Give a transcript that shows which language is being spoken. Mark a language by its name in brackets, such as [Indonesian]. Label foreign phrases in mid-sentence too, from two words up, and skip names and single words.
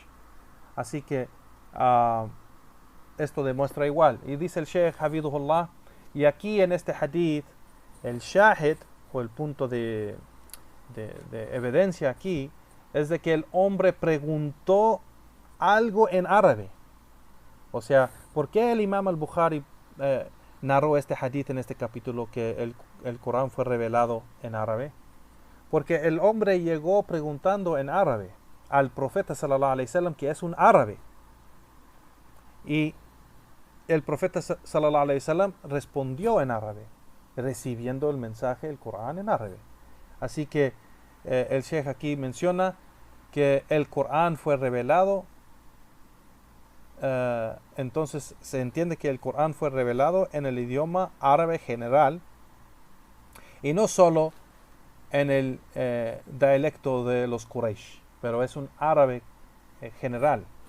[Spanish] Así que esto demuestra igual. Y dice el Sheikh Hafidhullah, y aquí en este hadith, el shahid, o el punto de evidencia aquí, es de que el hombre preguntó algo en árabe. O sea, ¿por qué el Imam al-Bukhari narró este hadith en este capítulo, que el Corán fue revelado en árabe? Porque el hombre llegó preguntando en árabe al profeta [Arabic] صلى الله عليه وسلم, [Spanish] que es un árabe, y el profeta [Arabic] صلى الله عليه وسلم [Spanish] respondió en árabe, recibiendo el mensaje, el Corán, en árabe. Así que el Sheikh aquí menciona que el Corán fue revelado. Entonces se entiende que el Corán fue revelado en el idioma árabe general, y no solo en el dialecto de los Quraysh, pero es un árabe general.